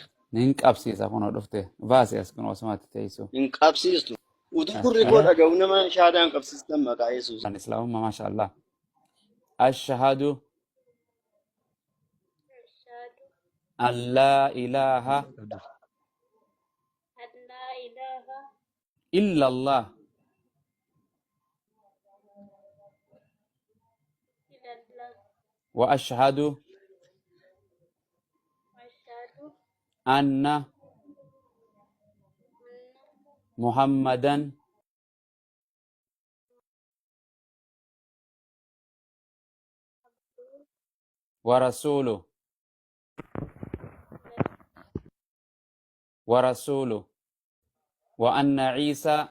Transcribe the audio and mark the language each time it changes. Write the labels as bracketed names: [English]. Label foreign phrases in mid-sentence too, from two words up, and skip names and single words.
[Oromo] Nin qabsiisa kunoo dhufte baase as kun Osmaatti teessu. Hin qabsiistu. Utuu gurri koo dhaga'u nama shaadaan qabsiistan maqaa Yesuusiin. Kan Islaamummaa maashaallah. [Arabic] أشهد أن لا إله إلا الله وأشهد أن محمدا ورسوله وأن عيسى